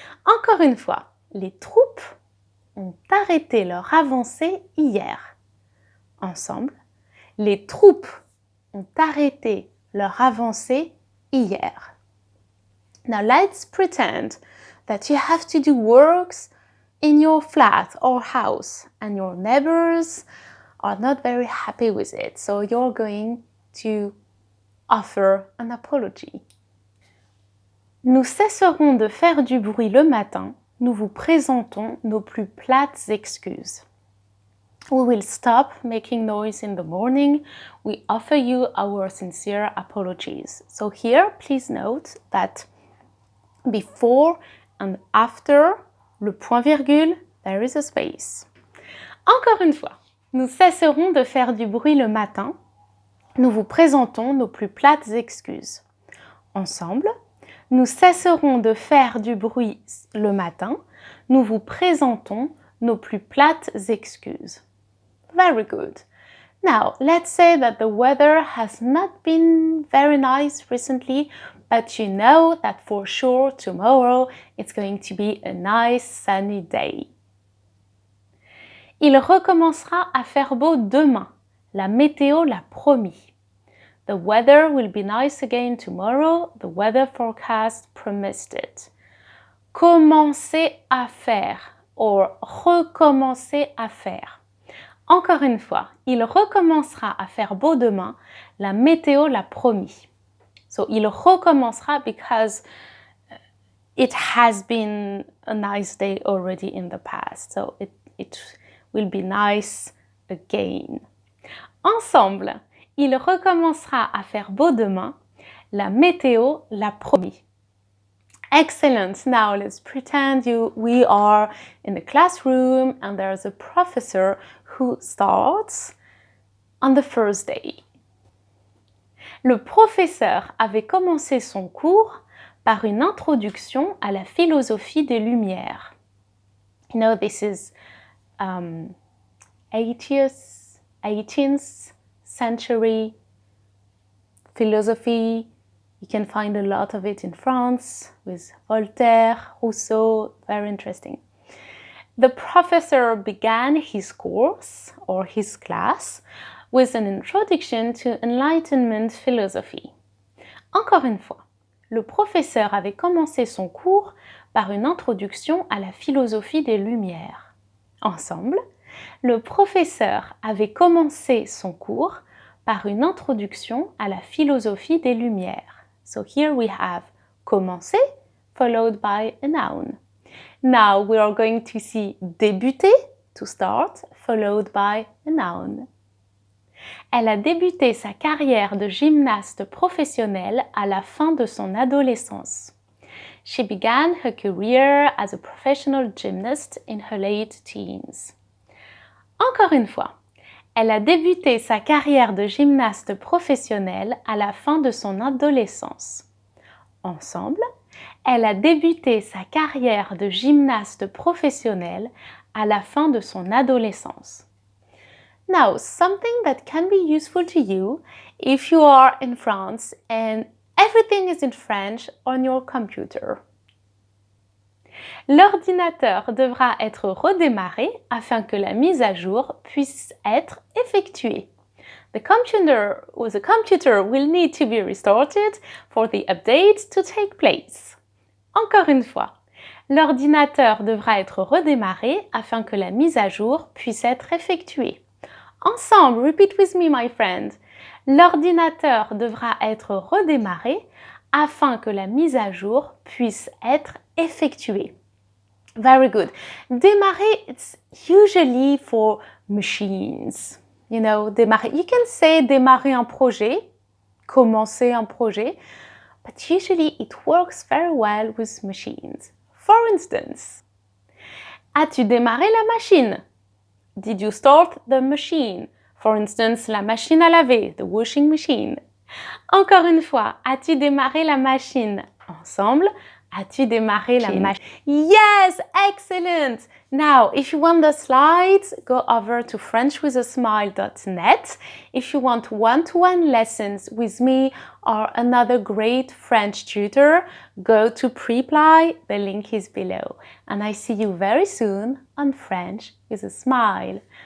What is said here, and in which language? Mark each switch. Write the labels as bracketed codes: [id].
[fr] Encore une fois, les troupes ont arrêté leur avancée hier. Ensemble, les troupes ont arrêté leur avancée hier. [en] Now let's pretend that you have to do works in your flat or house and your neighbors are not very happy with it. So you're going to offer an apology. [fr] Nous cesserons de faire du bruit le matin. Nous vous présentons nos plus plates excuses. [en] We will stop making noise in the morning. We offer you our sincere apologies. So here, please note that before and after le point virgule, there is a space. [fr] Encore une fois, nous cesserons de faire du bruit le matin. Nous vous présentons nos plus plates excuses. Ensemble, nous cesserons de faire du bruit le matin. Nous vous présentons nos plus plates excuses. [en] Very good. Now, let's say that the weather has not been very nice recently, but you know that for sure tomorrow it's going to be a nice sunny day. [fr] Il recommencera à faire beau demain. La météo l'a promis. [en] The weather will be nice again tomorrow. The weather forecast promised it. [fr] Commencer à faire or recommencer à faire. Encore une fois, il recommencera à faire beau demain. La météo l'a promis. [en] So, [fr] il recommencera [en] because it has been a nice day already in the past. So, it will be nice again. [fr] Ensemble, il recommencera à faire beau demain. La météo l'a promis. Excellent. [en] Now let's pretend we are in a classroom and there's a professor who starts on the first day. [fr] Le professeur avait commencé son cours par une introduction à la philosophie des Lumières. [en] You know, this is 18th century philosophy. You can find a lot of it in France with Voltaire, Rousseau, very interesting. The professor began his course or his class with an introduction to Enlightenment philosophy. [fr] Encore une fois, le professeur avait commencé son cours par une introduction à la philosophie des Lumières. Ensemble, le professeur avait commencé son cours par une introduction à la philosophie des Lumières. [en] So here we have commencer followed by a noun. Now we are going to see débuter, to start, followed by a noun. [fr] Elle a débuté sa carrière de gymnaste professionnelle à la fin de son adolescence. [en] She began her career as a professional gymnast in her late teens. [fr] Encore une fois, elle a débuté sa carrière de gymnaste professionnelle à la fin de son adolescence. Ensemble, elle a débuté sa carrière de gymnaste professionnelle à la fin de son adolescence. [en] Now, something that can be useful to you if you are in France and everything is in French on your computer. [fr] L'ordinateur devra être redémarré afin que la mise à jour puisse être effectuée. [en] The computer will need to be restarted for the update to take place. [fr] Encore une fois, l'ordinateur devra être redémarré afin que la mise à jour puisse être effectuée. [en] Ensemble, repeat with me, my friend. [fr] L'ordinateur devra être redémarré afin que la mise à jour puisse être effectuée. [en] Very good. Démarrer, it's usually for machines. You know, démarrer. You can say [fr] démarrer un projet, commencer un projet, [en] but usually it works very well with machines. For instance, [fr] as-tu démarré la machine? [en] Did you start the machine? For instance, [fr] la machine à laver, [en] the washing machine. [fr] Encore une fois, as-tu démarré la machine? Ensemble, as-tu démarré la machine? [en] Yes, excellent! Now, if you want the slides, go over to frenchwithasmile.net. If you want one-to-one lessons with me or another great French tutor, go to Preply, the link is below. And I see you very soon on French with a Smile.